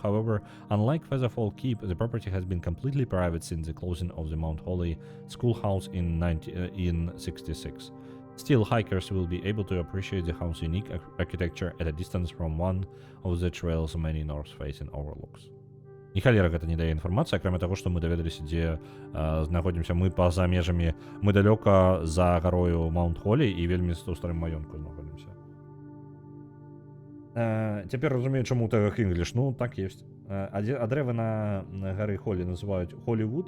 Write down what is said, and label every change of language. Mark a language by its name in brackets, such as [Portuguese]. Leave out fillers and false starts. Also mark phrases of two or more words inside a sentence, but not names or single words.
[English] However, unlike Featherfall Keep, the property has been completely private since the closing of the Mount Holly schoolhouse in 1966. Still, hikers will be able to appreciate the house's unique architecture at a distance from one of the trail's many north-facing overlooks. [Belarusian] Ні халера гэта не дае інфармацыі, акрамя таго, што мы даведаліся, дзе знаходзімся мы па-за межамі, мы далёка за гарою Маунт Холі і вельмі ў старым маёнтку знаходзімся. Цяпер разумею, чаму ў тегах English, ну так ёсць. А дрэвы на гары Холі называюць Холлівуд?